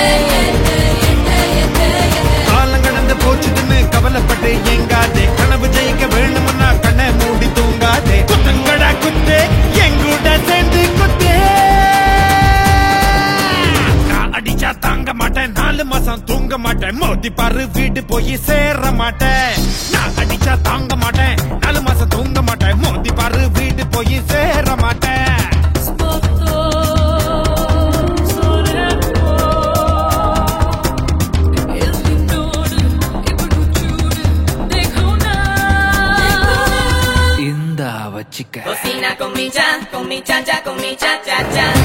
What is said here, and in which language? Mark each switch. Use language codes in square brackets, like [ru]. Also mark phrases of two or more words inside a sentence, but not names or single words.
[ta] காலம் கடந்து போச்சுதுன்னு கவலைப்பட்டு எங்காதே கனவு ஜெயிக்க வேணும்னா கண்ணை மூடி தூங்காதே குத்தங்கடா குத்து எங்கூட சேர்ந்து குத்து நான் அடிச்சா தாங்க மாட்டேன் 4 மாசம் தூங்க மாட்டேன் மோதி பாரு வீடு போய் சேர மாட்டேன் நான் அடிச்சா தாங்க மாட்டேன் 4 மாசம் தூங்க மாட்டேன் மோதி பாரு வீடு போய் சேர மாட்டேன் இந்தா வச்சிக்க [es] Cocina con mi cha-cha, con mi cha-cha-cha.